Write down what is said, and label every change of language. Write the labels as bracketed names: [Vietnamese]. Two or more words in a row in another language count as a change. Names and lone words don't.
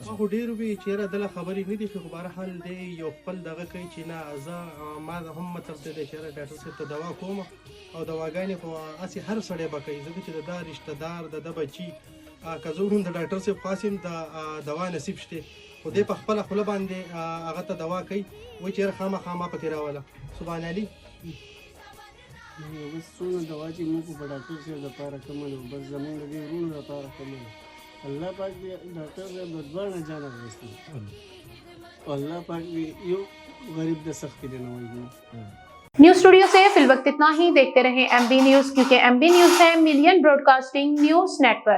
[Pashto] خو ډېر وي چې یاره دله خبرې نه دي خو بهرحال دی یو خپل دغه کوي چې نه زه ما هم مطلب دی چې یاره ډاکټر صاحب ته دوا کوم او دواګانې خو هسې هر سړی به کوي ځکه چې د دا رشته دار د ده بچي که زه هم د ډاکټر صاحب خاص یم د دوا نصیب شته خو دی په خپله خوله باندې هغه ته دوا کوي وایي چې یاره خامخا ما پکې راوله سبحان علي بس څونه دوا چې موږ په ډاکټر صاحب لپاره کومه بس زموږ د دې وروڼو لپاره کومه الله پاک دې ډاکټر صاحب د دواړه جان اخیستی او الله پاک دې یو غریب د سخت دې نه وایي [Hindi] न्यूज स्टूडियो से फिल वक्त इतना ही देखते रहे MB न्यूज क्योंकि MB न्यूज है मिलियन ब्रॉडकास्टिंग न्यूज नेटवर्क।